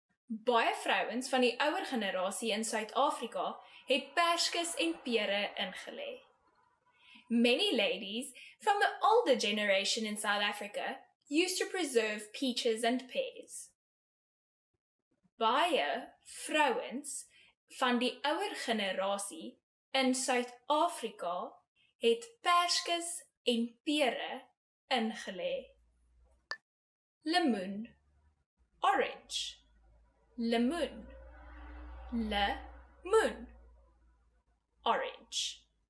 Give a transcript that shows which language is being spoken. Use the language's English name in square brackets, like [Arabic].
[Afrikaans] Baie vrouens van die ouer generasie in Suid-Afrika het perskes en pere ingelê. [English] Many ladies from the older generation in South Africa used to preserve peaches and pears. [Afrikaans] Baie vrouens van die ouer generasie in Suid-Afrika het perskes en pere ingelê. Lemoen, orange. Lemoen, lemoen, orange.